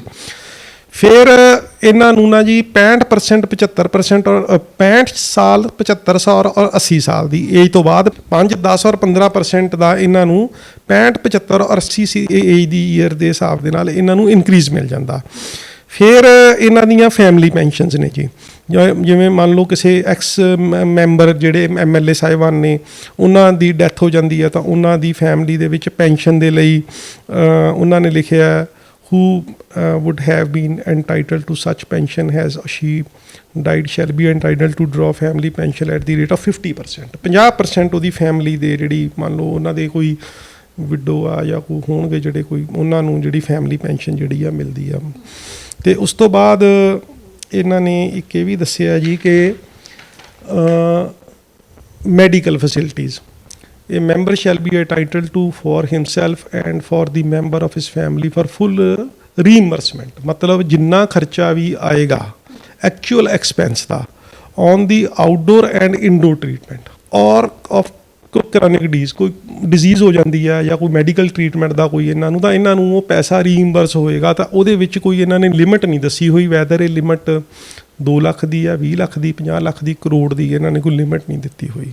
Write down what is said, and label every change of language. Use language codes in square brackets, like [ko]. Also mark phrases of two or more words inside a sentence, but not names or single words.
[pa] ਫਿਰ ਇਹਨਾਂ ਨੂੰ ਨਾ ਜੀ 65% 75% ਔਰ 65 ਸਾਲ 75 ਸਾਲ ਔਰ 80 ਸਾਲ ਦੀ ਏਜ ਤੋਂ ਬਾਅਦ 5, 10 ਔਰ 15% ਦਾ ਇਹਨਾਂ ਨੂੰ 65, 75 ਔਰ 80 ਏਜ ਦੀ ਈਅਰ ਦੇ ਹਿਸਾਬ ਦੇ ਨਾਲ ਇਹਨਾਂ ਨੂੰ ਇਨਕਰੀਜ਼ ਮਿਲ ਜਾਂਦਾ। ਫਿਰ ਇਹਨਾਂ ਦੀਆਂ [en] family pensions [pa] ਨੇ ਜੀ, ਜਿਵੇਂ ਮੰਨ ਲਓ ਕਿਸੇ [en] ex member [pa] ਜਿਹੜੇ MLA ਸਾਹਿਬਾਨ ਨੇ, ਉਹਨਾਂ ਦੀ ਡੈਥ ਹੋ ਜਾਂਦੀ ਹੈ ਤਾਂ ਉਹਨਾਂ ਦੀ ਫੈਮਿਲੀ ਦੇ ਵਿੱਚ ਪੈਨਸ਼ਨ ਦੇ ਲਈ ਉਹਨਾਂ ਨੇ ਲਿਖਿਆ [en] who would have been entitled to such pension has she died shall be entitled to draw family pension at the rate of 50%। [pa] 50% ਉਹਦੀ ਫੈਮਿਲੀ ਦੇ ਜਿਹੜੀ ਮੰਨ ਲਓ ਉਹਨਾਂ ਦੇ ਕੋਈ ਵਿਡੋ ਆ ਜਾਂ ਕੋਈ ਹੋਣਗੇ ਜਿਹੜੇ ਕੋਈ, ਉਹਨਾਂ ਨੂੰ ਜਿਹੜੀ [en] family pension [pa] ਜਿਹੜੀ ਆ ਮਿਲਦੀ ਆ। ਅਤੇ ਉਸ ਤੋਂ ਬਾਅਦ ਇਹਨਾਂ ਨੇ ਇੱਕ ਇਹ ਵੀ ਦੱਸਿਆ ਜੀ ਕਿ [en] medical facilities, a member shall be entitled to for himself and for the member of his family for full reimbursement। [pa] ਮਤਲਬ ਜਿੰਨਾ ਖਰਚਾ ਵੀ ਆਏਗਾ [en] actual expense [pa] ਦਾ [en] on the outdoor and indoor treatment [pa] ਔਰ [en] of chronic [pa] ਕੋਈ ਡਿਜ਼ੀਜ਼ ਹੋ ਜਾਂਦੀ ਹੈ ਜਾਂ ਕੋਈ [en] medical treatment [pa] ਦਾ ਕੋਈ ਇਹਨਾਂ ਨੂੰ, ਤਾਂ ਇਹਨਾਂ ਨੂੰ ਉਹ ਪੈਸਾ ਰੀਇੰਬਰਸ ਹੋਏਗਾ। ਤਾਂ ਉਹਦੇ ਵਿੱਚ ਕੋਈ ਇਹਨਾਂ ਨੇ ਲਿਮਿਟ ਨਹੀਂ ਦੱਸੀ ਹੋਈ, ਵੈਦਰ ਇਹ ਲਿਮਿਟ 2 ਲੱਖ ਦੀ ਆ, 20 ਲੱਖ ਦੀ, 50 ਲੱਖ ਦੀ, ਕਰੋੜ ਦੀ, ਇਹਨਾਂ ਨੇ ਕੋਈ ਲਿਮਿਟ ਨਹੀਂ ਦਿੱਤੀ ਹੋਈ।